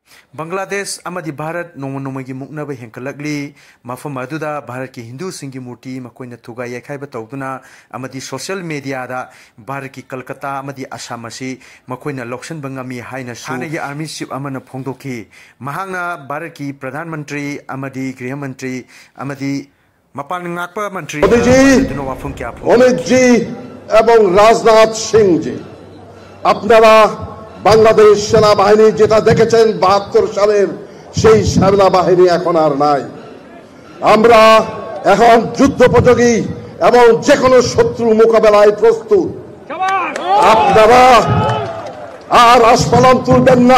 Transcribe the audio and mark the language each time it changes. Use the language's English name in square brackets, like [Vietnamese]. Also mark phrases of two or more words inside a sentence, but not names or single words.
[Manipuri] Bangladesh amadi Bharat nomonomogi muknaba henkalakli mafam aduda Bharat ki Hindu singi murti makoina thuga yakhaiba tawduna amadi [English] social media [Manipuri] da Bharat ki Kolkata amadi Assam asi makoina lokshan bangami haina sanagi [English] army chief [Manipuri] amana phongdoki mahangna Bharat ki [Hindi] प्रधान मंत्री [Manipuri] amadi [Hindi] गृह मंत्री [Manipuri] amadi Mapan ngakpa Mantri [Bangla] অমিত জি এবং রাজনাথ সিং জি আপনারা বাংলাদেশ সেনাবাহিনী যেটা দেখেছেন ৭২ সালের সেই সেনাবাহিনী এখন আর নাই। আমরা এখন যুদ্ধোপযোগী এবং যে কোনো শত্রু মোকাবেলায় প্রস্তুত। আপনারা আর আস্ফালন তুলবেন না।